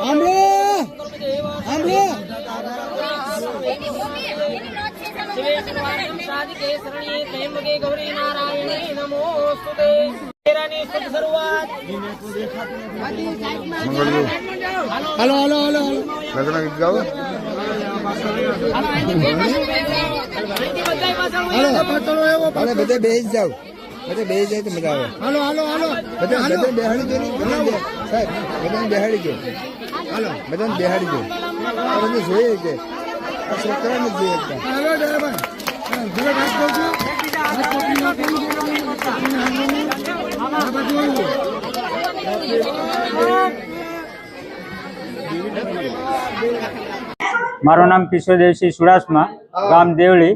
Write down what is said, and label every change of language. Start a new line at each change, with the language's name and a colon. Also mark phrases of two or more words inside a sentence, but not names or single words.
Sanskrit: साधिके शरण्ये त्र्यंबके गौरी नारायणे नमोस्तुते।
Hindi: शुरुआत
English: hello hello hello
Hindi: लग्न गीत गाओ
Gujarati: हेलो બધે બેસી જાવ બધે બેસી જાય તો મજા આવે
English: hello hello hello
Gujarati: બધે બેહાડી દો સાહેબ બધાને બેહાડી દો હાલો બધાને બેહાડી દો આ બધું જોઈએ કે આ સરકારને જોઈએ એકતા हेलो ડ્રાઈવર ધીરે વાત કરું છું મારું નામ કિશોરદેવસિંહ ચુડાસમા, ગામ દેવળી.